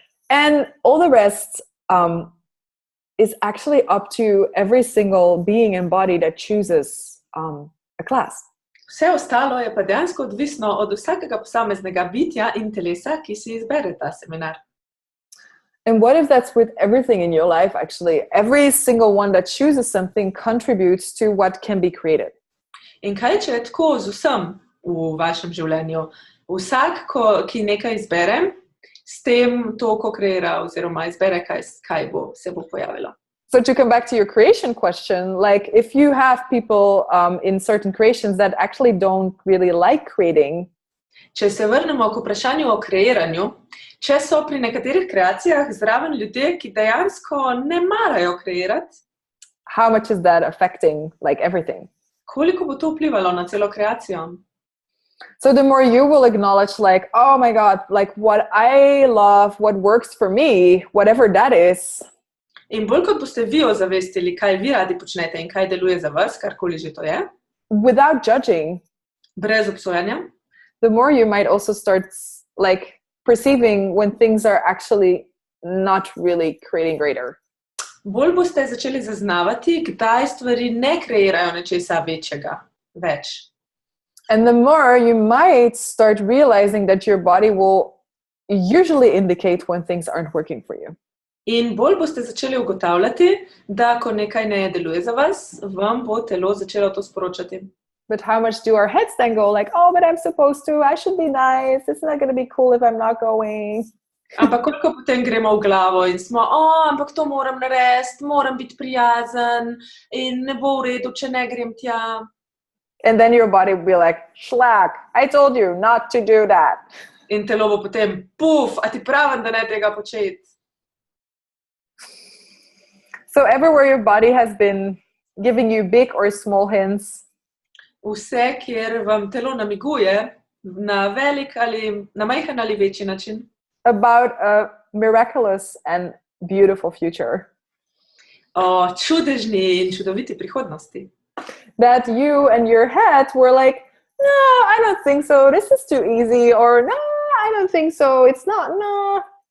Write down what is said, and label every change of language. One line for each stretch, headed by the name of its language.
English: And all the rest is actually up to every single being and body that chooses a class.
Slovenian: Vse ostalo je pa dejansko odvisno od vsakega posameznega bitja in telesa, ki si izbere ta seminar.
English: And what if that's with everything in your life, actually? Every single one that chooses something contributes to what can be created.
Slovenian: In kaj, če je tako z vsem v vašem življenju? Vsak, ki nekaj izbere, s tem to, ko kreira oziroma izbere, kaj se bo pojavilo.
English: So to come back to your creation question, like if you have people in certain creations that actually don't really like creating.
Slovenian: Če se vrnemo k vprašanju o kreiranju, če so pri nekaterih kreacijah zraven ljudje, ki dejansko ne marajo kreirati.
English: How much is that affecting like everything?
Slovenian: Koliko bo to vplivalo na celo kreacijo?
English: So the more you will acknowledge like, oh my God, like what I love, what works for me, whatever that is.
Slovenian: In bolj kot boste vi ozavestili, kaj vi radi počnete in kaj deluje za vas, karkoli že to je.
English: Without judging.
Slovenian: Brez obsojanja.
English: The more you might also start like perceiving when things are actually not really creating greater.
Slovenian: Bolj boste začeli zaznavati, kdaj stvari ne kreirajo nečesa večjega, več.
English: And the more you might start realizing that your body will usually indicate when things aren't working for you.
Slovenian: In bolj boste začeli ugotavljati, da ko nekaj ne deluje za vas, vam bo telo začelo to sporočati.
English: But how much do our heads then go like, oh, but I'm supposed to, I should be nice, it's not going to be cool if I'm not going.
Slovenian: Ampak koliko potem gremo v glavo in smo, ampak to moram narediti, moram biti prijazen in ne bo v redu, če ne grem tja.
English: And then your body will be like, šlak, I told you not to do that.
Slovenian: In telo bo potem, puf, a ti pravim, da ne tega početi.
English: So everywhere your body has been giving you big or small hints.
Slovenian: Vse, kjer vam telo namiguje na velik ali na majhen ali večji način.
English: About a miraculous and beautiful future.
Slovenian: O čudežni in čudoviti prihodnosti.
English: That you and your head were like, no, I don't think so, this is too easy, or no, I don't think so, it's not, no.